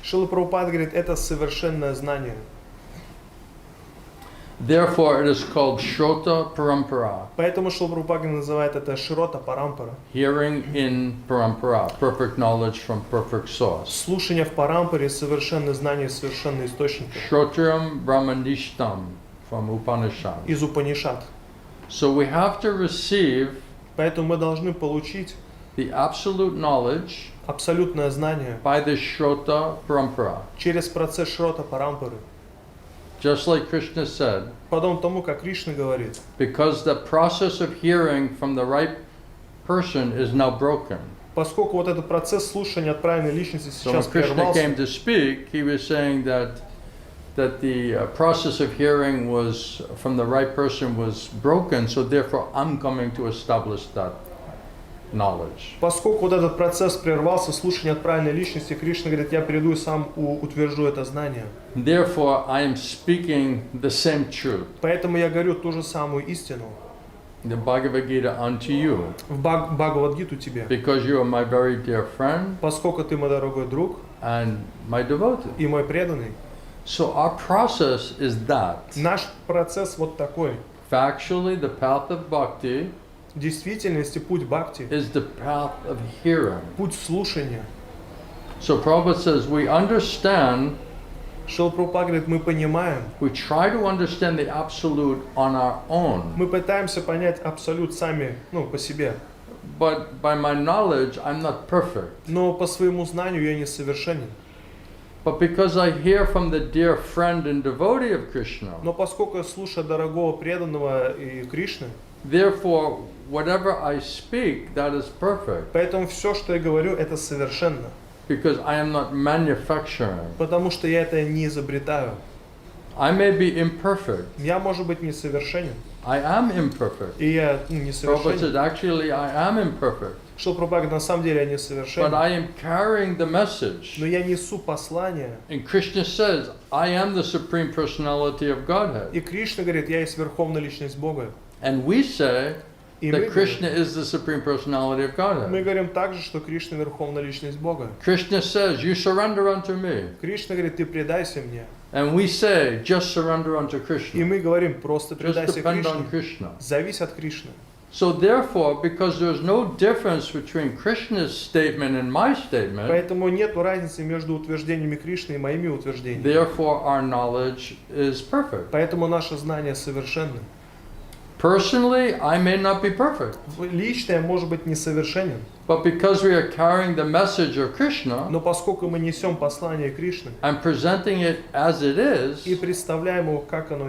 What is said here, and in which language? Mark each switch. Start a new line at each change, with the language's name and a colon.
Russian: Шрила Прабхупада говорит, это совершенное знание.
English: Therefore, it is called Shrota Parampara,
Russian: Поэтому Шрила Прабхупада называет это Широта Парампара.
English: hearing in Parampara, perfect knowledge from perfect source.
Russian: Слушание в Парампаре, совершенное знание, совершенный источник.
English: Shrotriam Brahmanishtam from Upanishad.
Russian: Из Упанишад.
English: So we have to receive
Russian: Поэтому мы должны получить
English: the absolute knowledge
Russian: абсолютное знание
English: by the Shrota Parampara.
Russian: через процесс Шрота Парампары.
English: Just like Krishna said,
Russian: Подобно тому, как Кришна говорит,
English: because the process of hearing from the right person is now broken.
Russian: поскольку вот этот процесс слушания от правильной личности
English: So when
Russian: сейчас
English: Krishna came to speak, he was saying that the process of hearing was from the right person was broken, so therefore I'm coming to establish that knowledge.
Russian: поскольку вот этот процесс прервался, слушание от правильной личности, Кришна говорит, я приду и сам утвержу это знание.
English: Therefore I am speaking the same truth,
Russian: Поэтому я говорю ту же самую истину
English: the Bhagavad Gita unto you,
Russian: в Бхагавад-гиту тебе,
English: because you are my very dear friend
Russian: поскольку ты мой дорогой друг
English: and my devotee.
Russian: и мой преданный.
English: So our process is that.
Russian: Наш процесс вот такой.
English: Factually, the path of bhakti
Russian: В действительности путь бхакти,
English: is the path of hearing.
Russian: путь слушания.
English: So Prabhupada says we understand,
Russian: Шрила Прабхупада говорит, мы понимаем,
English: we try to understand the absolute on our own.
Russian: мы пытаемся понять абсолют сами, по себе.
English: But by my knowledge, I'm not perfect.
Russian: Но по своему знанию я несовершенен.
English: But because I hear from the dear friend and devotee of Krishna,
Russian: Но поскольку я слушаю дорогого преданного и Кришны,
English: therefore, whatever I speak, that is perfect.
Russian: поэтому все, что я говорю, это совершенно.
English: Because I am not manufacturing.
Russian: Потому что я это не изобретаю.
English: I may be imperfect.
Russian: Я, может быть, несовершенен.
English: I am imperfect.
Russian: И я
English: Prabhupada
Russian: несовершенен.
English: said, actually, I am imperfect.
Russian: Шрила Прабхупада говорит, на самом деле я
English: But
Russian: несовершенен.
English: I am carrying the message.
Russian: Но я несу послание.
English: And Krishna says, I am the Supreme Personality of Godhead.
Russian: И Кришна говорит, я есть Верховная Личность Бога.
English: And we say
Russian: И мы
English: that Krishna is the Supreme Personality of
Russian: Мы
English: Godhead.
Russian: говорим также, что Кришна Верховная Личность Бога.
English: Krishna says, you surrender unto me.
Russian: Кришна говорит, ты предайся мне.
English: And we say, just surrender unto
Russian: И
English: Krishna.
Russian: мы говорим, просто
English: Just
Russian: предайся
English: depend on
Russian: Кришне.
English: Krishna.
Russian: Завись от Кришны.
English: So therefore, because there's no difference between Krishna's statement and my statement,
Russian: Поэтому нет разницы между утверждениями Кришны и моими утверждениями.
English: therefore our knowledge is perfect.
Russian: Поэтому наше знание совершенно.
English: Personally, I may not be perfect,
Russian: Лично я, может быть, несовершенен,
English: but because we are carrying the message of Krishna
Russian: но поскольку мы несем послание Кришны
English: and presenting it as it
Russian: и
English: is,
Russian: представляем его, как оно